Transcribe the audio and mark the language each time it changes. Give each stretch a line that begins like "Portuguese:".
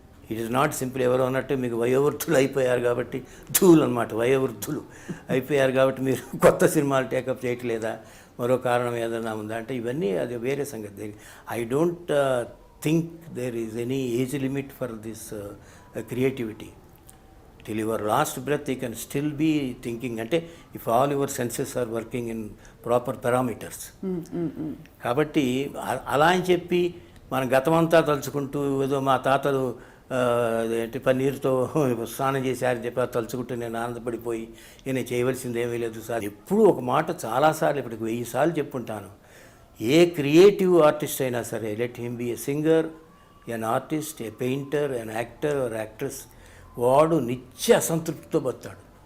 English: it is not simple
Telugu: ఎవరో అన్నట్టు మీకు వయోవృద్ధులు అయిపోయారు కాబట్టి, ధూలు అనమాట వయోవృద్ధులు అయిపోయారు కాబట్టి మీరు కొత్త సినిమాలు టేకప్ చేయట్లేదా, మరో కారణం ఏదైనా ఉందా అంటే ఇవన్నీ అది వేరే సంగతి.
English: I don't think there is any age limit for this creativity. till your last breath you can still be thinking, అంటే if all your senses are working in proper parameters.
Telugu: కాబట్టి అలా అని చెప్పి మన గతమంతా తలుచుకుంటూ ఏదో మా తాతలు ఏంటి పన్నీరుతో స్నానం చేశారని చెప్పి తలుచుకుంటూ నేను ఆనందపడిపోయి నేను చేయవలసింది ఏమీ లేదు సార్. ఎప్పుడూ ఒక మాట చాలాసార్లు ఇప్పటికి 1000 సార్లు చెప్పుంటాను, ఏ క్రియేటివ్ ఆర్టిస్ట్ అయినా సరే,
English: let him be a singer, an artist, a painter, an actor or actress,
Telugu: వాడు నిత్య అసంతృప్తితో బతాడు.